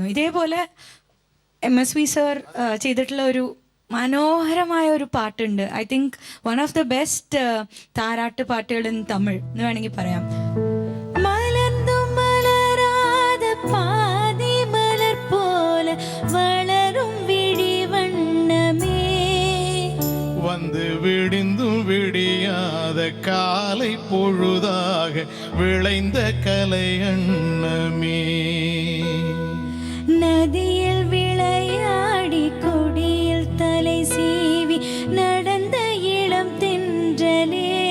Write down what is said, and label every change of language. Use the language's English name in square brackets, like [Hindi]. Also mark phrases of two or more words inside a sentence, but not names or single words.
[Malayalam] ഇതേപോലെ MSV സർ ചെയ്തിട്ടുള്ള ഒരു മനോഹരമായ ഒരു പാട്ടുണ്ട്. [English] I think one of the best [Malayalam] താരാട്ട് പാട്ടുകൾ [English] in Tamil [Malayalam] എന്ന് വേണമെങ്കിൽ പറയാം. [Tamil] மலர்ந்து மலராத பாதி மலர் போல வளரும் விழிவண்ணமே வந்து விடிந்தும் விடியாத காலை பொழுதாக விளைந்த கலை அன்னமே நதியில் விளையாடி கொடியில் தலை சீவி நடந்த இளம் தென்றலே